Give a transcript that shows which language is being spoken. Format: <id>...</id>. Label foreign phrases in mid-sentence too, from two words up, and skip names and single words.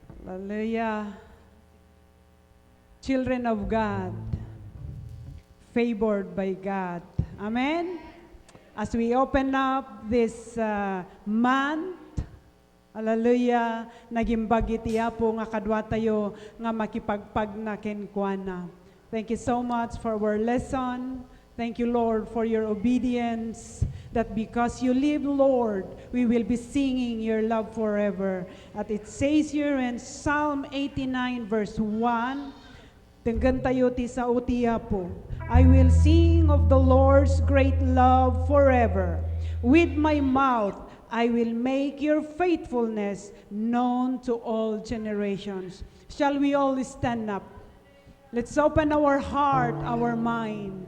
<en>Hallelujah. Children of God, favored by God. Amen? As we open up this month,</en> <ilo>hallelujah, nagimbag itiya po nga kadwa tayo nga makipagpag na kenkwana.</ilo> <en>Thank you so much for our lesson. Thank you, Lord, for your obedience, that because you live, Lord, we will be singing your love forever. At it says here in Psalm 89 verse 1,</en> <ilo>tenggan tayo ti sa utiya po,</ilo> <en>I will sing of the Lord's great love forever. With my mouth, I will make your faithfulness known to all generations. Shall we all stand up? Let's open our heart, our mind.</en>